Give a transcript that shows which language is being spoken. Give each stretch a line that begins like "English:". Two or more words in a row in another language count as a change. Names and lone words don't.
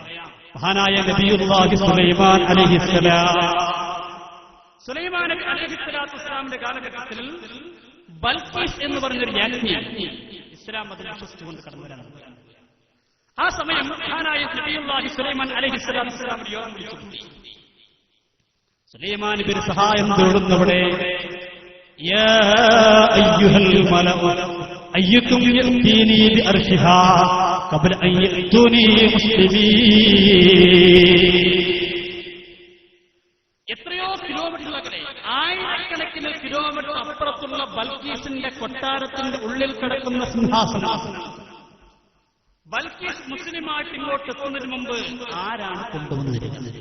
Malayalam: മഹാനായ നബിയുല്ലാഹി സുലൈമാൻ അലൈഹിസ്സലാം, സുലൈമാൻ നബി
Arabic: عليه الصلاة والسلام
Malayalam: കാലഘട്ടത്തിൽ ബൽഖീസ് എന്ന് പറഞ്ഞൊരു രാജ്ഞി ഇസ്ലാം മതം വിശ്വസിച്ചുകൊണ്ട് കടന്നു വരാണ്. ആ സമയം മഹാനായ നബിയുല്ലാഹി സുലൈമാൻ
Arabic: عليه الصلاة والسلام
Malayalam: യോഗം വിളിച്ചു. സുലൈമാൻ നബി സഹായം തേടുന്നവിടെ,
Arabic: يا أيها الملأ أيكم يأتيني بأرشها قبل أن يأتوني مسلمين.
Malayalam: എത്രയോ കിലോമീറ്ററുകളെ, ആയിരക്കണക്കിന് കിലോമീറ്റർ അപ്പുറത്തുള്ള ബൽഖീസിന്റെ കൊട്ടാരത്തിന്റെ ഉള്ളിൽ കിടക്കുന്ന സിംഹാസനം ബൽഖീസ് മുസ്ലിമായിട്ട് ഇങ്ങോട്ട് എത്തുന്നതിന് മുമ്പ് ആരാണ് കൊണ്ടുവന്നിരിക്കുന്നത്?